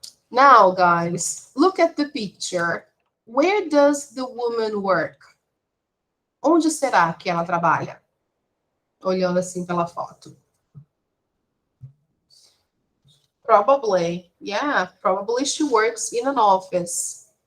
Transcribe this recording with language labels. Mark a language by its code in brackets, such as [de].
[en] Now, guys, look at the picture. Where does the woman work? [pt] Onde será que ela trabalha? Olhando assim pela foto. [en] Probably. Yeah, probably she works in an office.